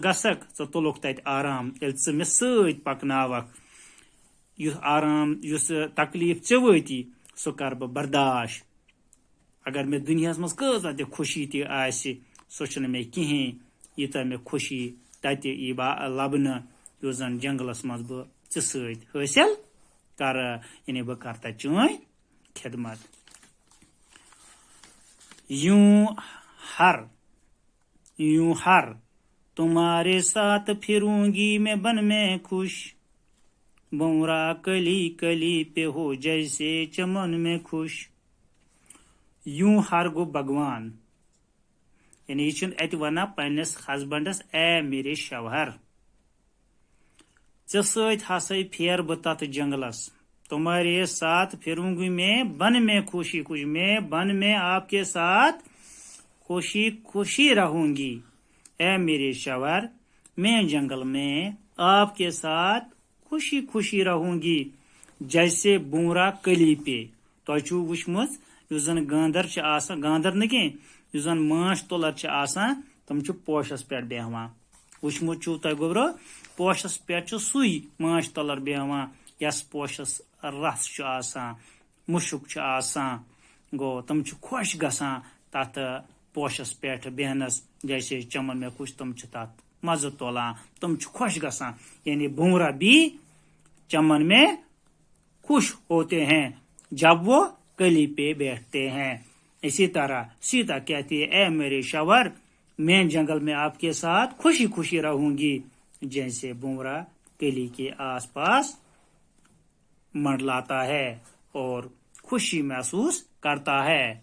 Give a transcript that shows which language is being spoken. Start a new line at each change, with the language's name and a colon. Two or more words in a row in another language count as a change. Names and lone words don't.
Kashmiri: گژھکھ ژٕ تُلُکھ تتہِ آرام ییٚلہِ ژٕ مےٚ سۭتۍ پکناوکھ یُس آرام یُس تکلیٖف ژےٚ وٲتی سُہ کرٕ بہٕ برداشت اگر مےٚ دُنیاہس منٛز کۭژاہ تہِ خوشی تہِ آسہِ سۄ چھنہٕ مےٚ کِہیٖنۍ ییٖژاہ مےٚ خوشی تتہِ یی لبنہٕ یُس زن جنگلس منٛز بہٕ ژےٚ سۭتۍ حٲصِل کرٕ یعنی بہٕ کرٕ تتہِ چٲنۍ خدمت
Urdu: یوں ہر تمہارے ساتھ پھروں گی میں بن میں خوش بونرا کلی کلی پہ ہو جیسے چمن میں خوش یوں ہر گو بھگوان یعنی
Kashmiri: یہ چھُنہٕ اتہِ ونان پننس ہسبنڈس
Urdu: اے میرے شوہر
Kashmiri: ژےٚ سۭتۍ ہسا پھیرٕ بہٕ تتھ جنگلس
Urdu: تمہارے ساتھ پھروں گی میں بن میں خوشی خوشی میں بن میں آپ کے ساتھ خوشی خوشی رہوں گی اے میرے شوہر میں جنگل میں آپ کے ساتھ خوشی خوشی رہوں گی جیسے بونرا کلی
Kashmiri: پہ تۄہہِ چھُو وٕچھمٕژ یُس زن گاندر چھِ آسان گاندر نہٕ کینٛہہ یُس زن ماچھ تُلر چھِ آسان تِم چھِ پوشس پٮ۪ٹھ بیٚہوان وٕچھمُت چھُو تۄہہِ گوٚبرو پوشس پٮ۪ٹھ چھُ سُے ماچھ تُلر بیٚہوان یس پوشس رس چھُ آسان مُشُک چھُ آسان گوٚو تِم چھِ خۄش گژھان تتھ پوشس پٮ۪ٹھ بیہنس
Urdu: جیسے چمن میں خوش
Kashmiri: تِم چھِ تتھ مزٕ تُلان تِم چھِ خۄش گژھان یعنی
Urdu: بونرا بھی چمن میں خوش ہوتے ہیں جب وہ کلی پہ بیٹھتے ہیں اسی طرح سیتا کہتی ہے اے میرے شوہر میں جنگل میں آپ کے ساتھ خوشی خوشی رہوں گی جیسے بونرا کلی کے آس پاس منڈلاتا ہے اور خوشی محسوس کرتا ہے